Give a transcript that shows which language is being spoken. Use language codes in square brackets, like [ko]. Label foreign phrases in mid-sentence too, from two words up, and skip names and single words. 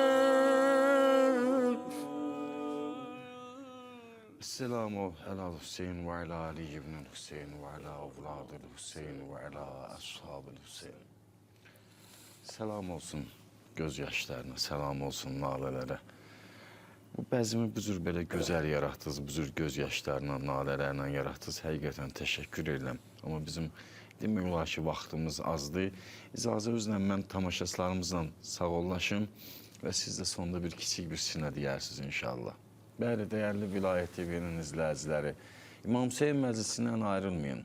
[ar] السلام على الحسين وعلى علي بن الحسين وعلى أولاد الحسين وعلى أصحاب الحسين. [tr] Selam olsun gözyaşlarına, selam olsun nalələrə. [az] Bu bəzimi bu cür belə gözəl yaratdınız, bu cür gözyaşlarla, nalələrlə yaratdınız. Həqiqətən təşəkkür edirəm. Amma bizim demək olar ki, vaxtımız azdır. İcazə üzrə mən tamaşaçılarımızla sağollaşım. və siz də sonda bir kiçik bir sinə deyərsiniz inşallah. Bəli, dəyərli Vilayət TV-nin izləyiciləri, İmam Hüseyin məclisindən ayrılmayın.